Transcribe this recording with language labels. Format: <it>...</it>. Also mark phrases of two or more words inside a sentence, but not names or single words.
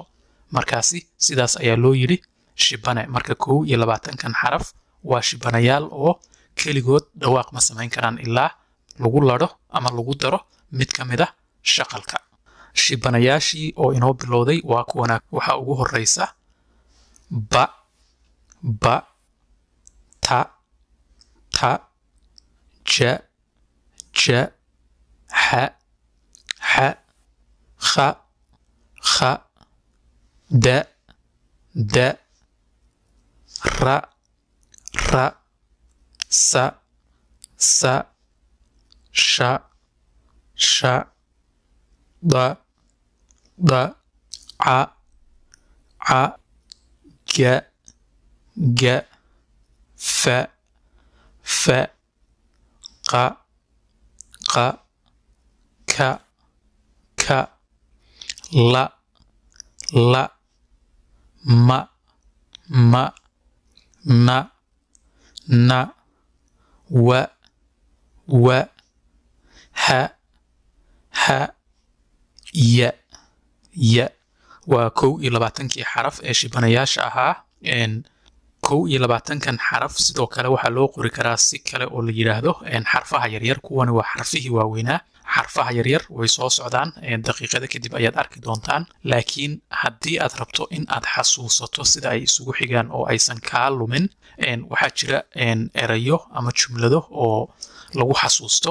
<so>markaasi sidaas ayaa loo yiri shibane. marka 21kan xaraf waa shibanayaal oo keligood dhawaaq ma samayn karaan ilaa lagu laro ama lagu daro mid ka mid ah shaqalka. shibanayaashii oo inoo bilowday waa kuwana. waxa ugu horeysa ba ba, ta ta, ja ja, xa xa, kha kha, da da, ra ra, sa sa, sha sha, da da, ca ca, ga ga, fa fa, qa qa, ka ka, la la, ma ma, na na, wa wa, ha ha, ya ya. waa 21kii xaraf ee shibanayaasha ahaa. 21kan xaraf sidoo kale waxaa loo qori karaa si kale oo la yiraahdo xarfaha yaryar. kuwani waa xarfihii waaweynaa. xarfaha yaryar way soo socdaan, daqiiqada kadib ayaad arki doontaan. laakiin haddii aad rabto in aad xasuusato sida ay isugu xigaan oo aysan kaa lumin, waxaa jira erayo ama jumlado oo lagu xasuusto.</so>